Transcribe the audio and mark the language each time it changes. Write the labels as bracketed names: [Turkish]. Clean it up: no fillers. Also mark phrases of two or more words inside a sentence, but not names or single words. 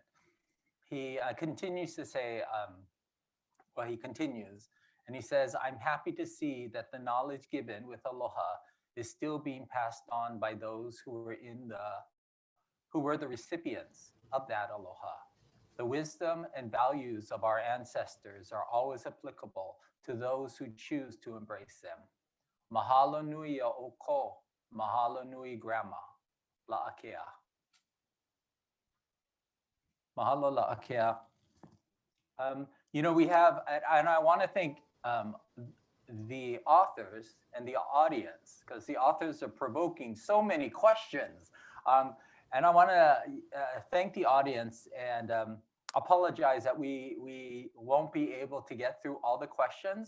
[English] He continues to say, well, he continues, and he says, I'm happy to see that the knowledge given with Aloha is still being passed on by those who were the recipients of that Aloha. The wisdom and values of our ancestors are always applicable to those who choose to embrace them. [Hawaiian] Mahalo nui a ʻoko, mahalo nui grandma, La'akea. Mahalo La'akea. [English] You know, we have, and I want to thank the authors and the audience, because the authors are provoking so many questions. And I want to thank the audience and apologize that we won't be able to get through all the questions.